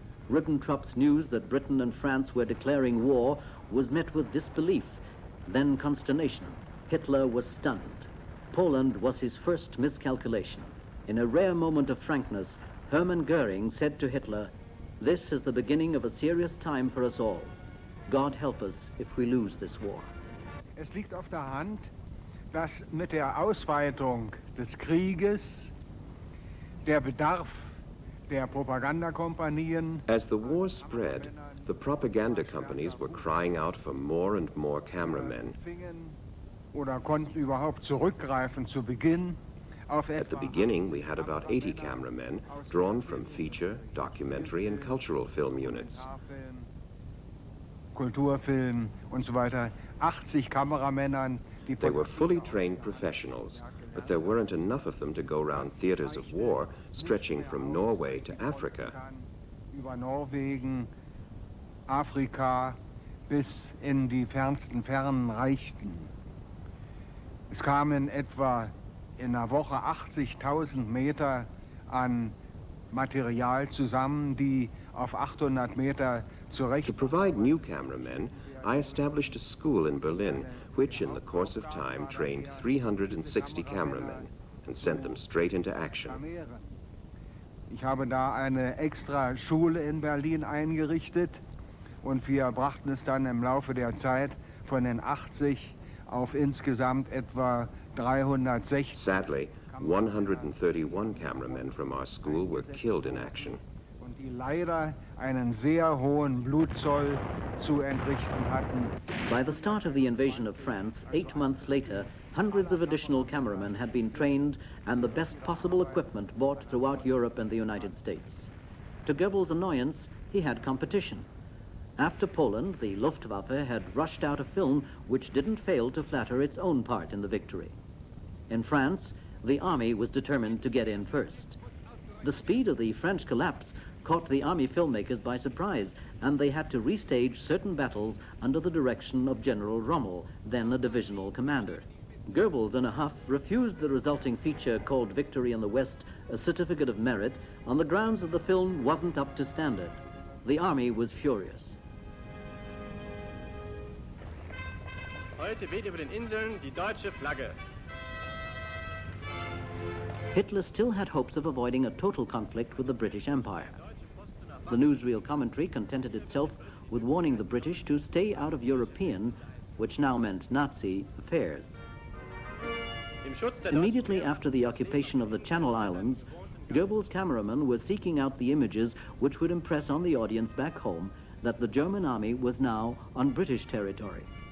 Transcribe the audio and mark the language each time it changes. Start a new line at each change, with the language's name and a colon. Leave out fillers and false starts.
English: Ribbentrop's news that Britain and France were declaring war was met with disbelief, then consternation. Hitler was stunned. Poland was his first miscalculation. In a rare moment of frankness, Hermann Goering said to Hitler, "This is the beginning of a serious time for us all. God help us if we lose this war."
German: Es liegt auf der Hand, dass mit der Ausweitung des Krieges der Bedarf der Propagandakompanien.
English: As the war spread, the propaganda companies were crying out for more and more cameramen.
German: Oder konnten überhaupt zurückgreifen zu Beginn
English: At the beginning, we had about 80 cameramen drawn from feature, documentary, and cultural film units.
German: Kulturfilm und so weiter, 80 Kameramännern.
English: They were fully trained professionals, but there weren't enough of them to go around theaters of war stretching from Norway to Africa.
German: Über Norwegen, Afrika bis in die fernsten Fernen reichten. Es kamen etwa in einer Woche 80.000 Meter an Material zusammen, die auf 800 Meter zurecht.
English: To provide new cameramen, I established a school in Berlin, which in the course of time trained 360 cameramen and sent them straight into action.
German: Ich habe da eine extra Schule in Berlin eingerichtet und wir brachten es dann im Laufe der Zeit von den 80 auf insgesamt etwa 360.
English: Sadly, 131 cameramen from our school were killed in action.
German: Und die leider einen sehr hohen Blutzoll zu entrichten hatten.
English: By the start of the invasion of France, 8 months later, hundreds of additional cameramen had been trained and the best possible equipment bought throughout Europe and the United States. To Goebbels' annoyance, he had competition. After Poland, the Luftwaffe had rushed out a film which didn't fail to flatter its own part in the victory. In France, the army was determined to get in first. The speed of the French collapse caught the army filmmakers by surprise, and they had to restage certain battles under the direction of General Rommel, then a divisional commander. Goebbels, in a huff, refused the resulting feature called Victory in the West a certificate of merit on the grounds that the film wasn't up to standard. The army was furious.
German: Heute weht über den Inseln die deutsche Flagge.
English: Hitler still had hopes of avoiding a total conflict with the British Empire. The newsreel commentary contented itself with warning the British to stay out of European, which now meant Nazi, affairs. Immediately after the occupation of the Channel Islands, Goebbels' cameramen were seeking out the images which would impress on the audience back home that the German army was now on British territory.